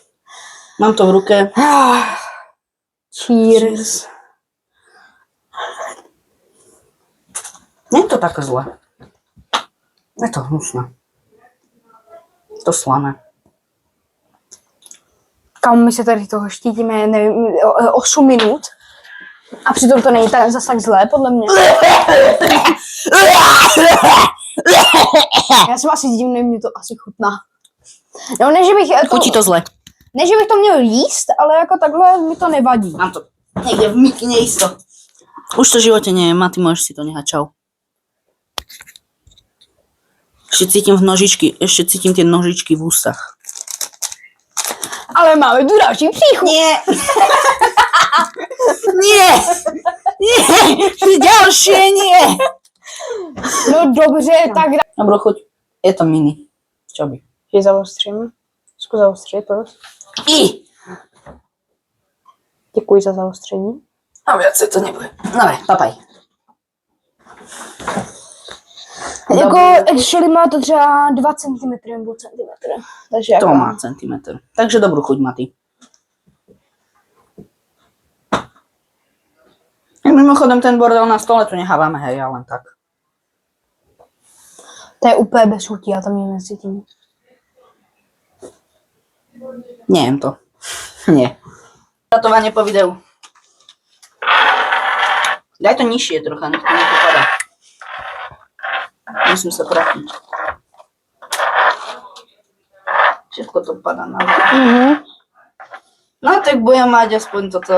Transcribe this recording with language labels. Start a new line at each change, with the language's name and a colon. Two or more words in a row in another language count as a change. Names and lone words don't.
Slovak: Mám to v ruke. Cheers. Nie je to také zlé. Je to hnusné. To slané.
Czech: Kam my se tady toho štítíme, nevím, 8 minut. A přitom to není zase tak zlé, podle mě. Já jsem asi divný, mě to asi chutná. No, ne, že bych
Slovak: Chutí to zle.
Czech: Ne, že bych to měl jíst, ale jako takhle mi to nevadí.
Slovak: Mám to niekde v mikine isto. Už to v živote nie je, Maty, môžeš si to nehať, čau. Ešte cítim tie nožičky v ústach.
Czech: Ale máme tu další příchuť.
Slovak: Nie. Nie. Nie. Ďalšie nie.
Czech: No dobře, tak
Slovak: Dobrú chuť. Je to mini. Čo by?
Czech: Že zaostřím. Zkus zaostřit, prosím. Děkuji za zaostření.
Slovak: A viacej to nebude. Dobre, papaj.
Czech: Jako, actually má to třeba 2 cm nebo centimetr. Takže jako... To má centimetr. Takže
Slovak: dobrú chuť,
Czech: Maty.
Slovak: Mimochodem ten bordel na stole tu nehávame, hej, ja len tak.
Czech: To je úplně bez chutí, já tam nic necítím.
Slovak: Nejem to. Nie. Datovanie po videu. Daj to nižšie trocha, nech to nepopadá. Musím sa prachnúť. Všetko to padá na zem. Mhm. No tak budem mať aspoň toto.